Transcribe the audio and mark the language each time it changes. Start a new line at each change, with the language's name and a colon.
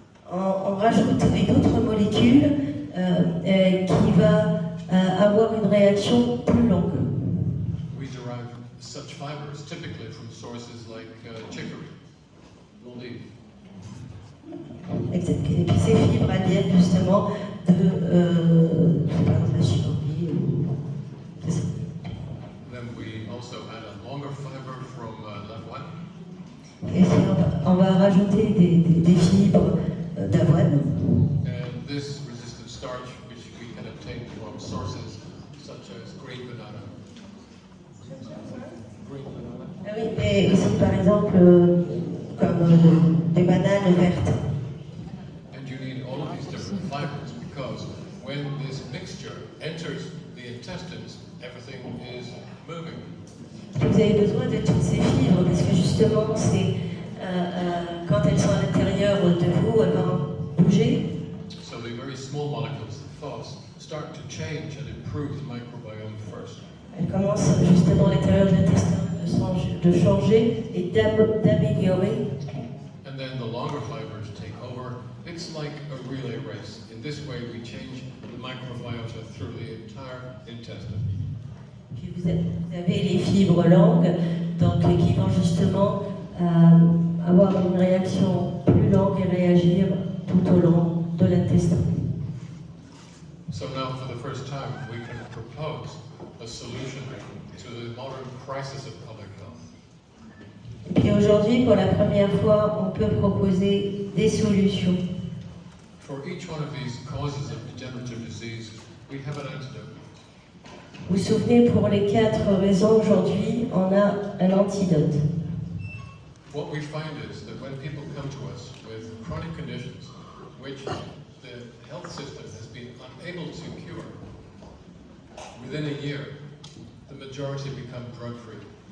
French: On rajoute une autre molécule qui va avoir une réaction plus longue.
English: We derive such fibers typically from sources like chicory, l'olive.
French: Et puis ces fibres elles viennent justement de la chicorée. C'est ça.
English: Then we also add a longer fiber from l'avoine.
French: Et on va rajouter des fibres d'avoine.
English: And this resistant starch, which we can obtain from sources such as green banana. Green banana.
French: Ah oui, mais aussi par exemple comme des bananes vertes.
English: And you need all of these different fibers because when this mixture enters the intestines, everything is moving.
French: Vous avez besoin de toutes ces fibres parce que justement, c'est quand elles sont à l'intérieur de vous, elles vont bouger.
English: So the very small molecules, the phos, start to change and improve the microbiome first.
French: Elles commencent justement à l'intérieur de l'intestin de changer et d'améliorer.
English: And then the longer fibers take over. It's like a relay race. In this way, we change the microbiota through the entire intestine.
French: Puis vous avez les fibres longues, donc qui vont justement avoir une réaction plus longue et réagir tout au long de l'intestin.
English: So now, for the first time, we can propose a solution to the modern crisis of public health.
French: Et puis aujourd'hui, pour la première fois, on peut proposer des solutions.
English: For each one of these causes of degenerative disease, we have an antidote.
French: Vous vous souvenez, pour les 4 raisons aujourd'hui, on a un antidote.
English: What we find is that when people come to us with chronic conditions, which the health system has been unable to cure, within a year, the majority become drug-free.